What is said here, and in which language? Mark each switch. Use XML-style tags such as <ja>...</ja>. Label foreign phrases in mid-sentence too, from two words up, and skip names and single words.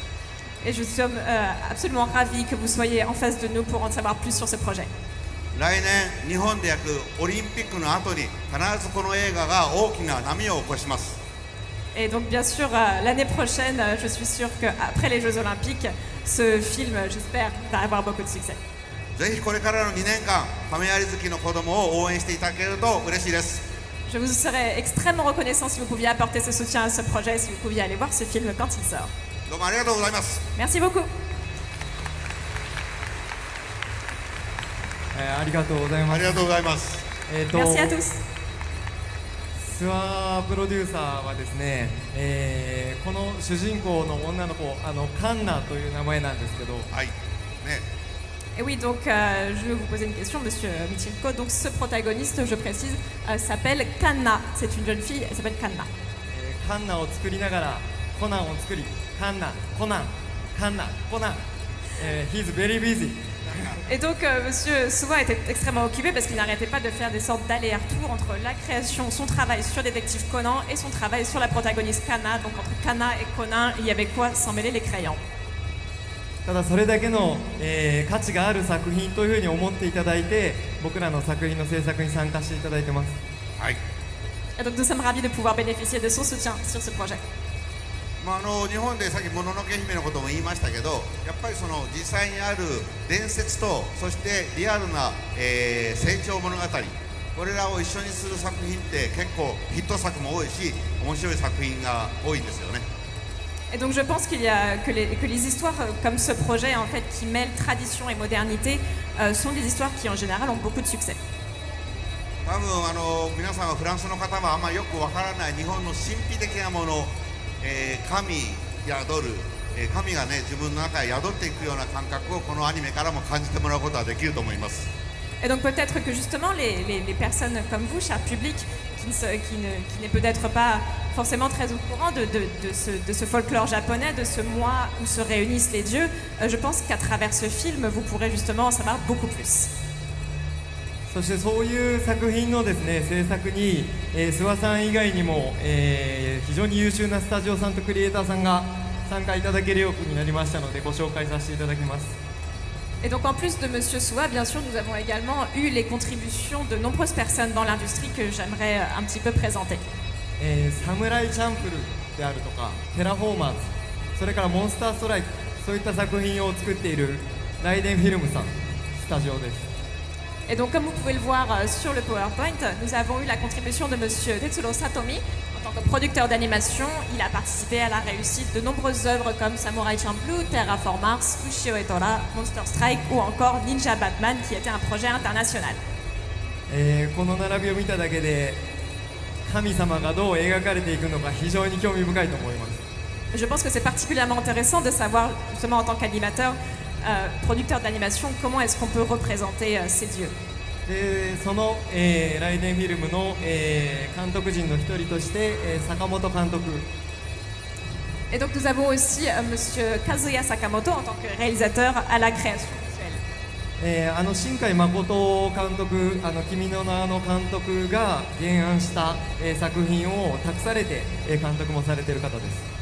<fr>Et je suis absolument ravie que vous soyez en face de nous pour en savoir plus sur ce projet.</fr> <ja>来年日本で焼くオリンピックの後に必ずこの映画が大きな波を起こします。</ja> <fr>Et donc bien sûr l'année prochaine, je suis sûre qu'après les Jeux Olympiques, ce film, j'espère, va avoir beaucoup de succès.</fr> <ja>ぜひこれからの2年間亀有月の子供を応援していただけると嬉しいです。</ja> <fr>Je vous serais extrêmement reconnaissant si vous pouviez apporter ce soutien à ce projet, si vous pouviez aller voir ce film quand il sort.</fr> <ja>どうもありがとうございます。</ja> <fr>Merci beaucoup.</fr> <ja>ありがとうございます。ありがとうございます。</ja> <fr>Merci à tous.</fr> <ja>ツアープロデューサーはですね、この主人公の女の子カンナという名前なんですけど、はい。ね。</ja> <fr>Et oui, donc je vais vous poser une question, monsieur Michiko. Donc ce protagoniste, je précise, s'appelle Kanna. C'est une jeune fille, elle s'appelle Kanna.</fr> <ja>カンナを作りながらコナンを作り、カンナ、コナン、カンナ、コナン、</ja> <en>he's very busy.</en> <fr>Et donc monsieur Suwa était extrêmement occupé parce qu'il n'arrêtait pas de faire des sortes d'allers-retours entre la création, son travail sur Détective Conan et son travail sur la protagoniste Kanna. Donc entre Kanna et Conan, il y avait quoi sans mêler les crayons.</fr> <ja>ただそれだけの、価値がある作品というふうに思っていただいて、僕らの作品の制作に参加していただいてます。はい。</ja> <fr>Et donc nous sommes ravis de pouvoir bénéficier de son soutien sur ce projet.</fr> <ja>日本でさっきもののけ姫のことも言いましたけど、やっぱりその実際にある伝説と、そしてリアルな、成長物語、これらを一緒にする作品って結構ヒット作も多いし、面白い作品が多いんですよね。</ja> <fr>Et donc je pense que les histoires comme ce projet en fait qui mêlent tradition et modernité sont des histoires qui en général ont beaucoup de succès.</fr> <ja>多分皆さんはフランスの方はあんまよくわからない日本の神秘的なもの、神宿る、神がね自分の中へ宿っていくような感覚をこのアニメからも感じてもらうことはできると思います。</ja> <fr>Et donc peut-être que justement les personnes comme vous, cher public, qui n'est peut-être pas forcément très au courant de ce folklore japonais, de ce mois où se réunissent les dieux, je pense qu'à travers ce film, vous pourrez justement en savoir beaucoup plus.</fr> <ja>そしてそういう作品のですね制作に、諏訪さん以外にも、非常に優秀なスタジオさんとクリエイターさんが参加いただけるようになりましたのでご紹介させていただきます。</ja> <fr>Et donc en plus de Monsieur Soua, bien sûr, nous avons également eu les contributions de nombreuses personnes dans l'industrie que j'aimerais un petit peu présenter.</fr> <ja>サムライチャンプルであるとかテラフォーマーズ、それからモンスターストライク、そういった作品を作っているライデンフィルムさんスタジオです。</ja> <fr>Et donc comme vous pouvez le voir sur le PowerPoint, nous avons eu la contribution de Monsieur Tetsuro Satomi. En tant que producteur d'animation, il a participé à la réussite de nombreuses œuvres comme Samurai Champloo, Terraform Mars, Ushio Etora, Monster Strike ou encore Ninja Batman qui était un projet international.</fr> <ja>この並びを見ただけで神様がどう描かれていくのか非常に興味深いと思います。</ja> <fr>Je pense que c'est particulièrement intéressant de savoir justement en tant qu'animateur, producteur d'animation, comment est-ce qu'on peut représenter ces dieux.</fr> <ja>でその、ライデンフィルムの、監督陣の一人として、坂本監督</ja> <fr>Et donc nous avons aussi Monsieur Kazuya Sakamoto en tant que réalisateur à la création visuelle.</fr> <ja>新海誠監督、君の名の監督が原案した、作品を託されて、監督もされている方です。</ja>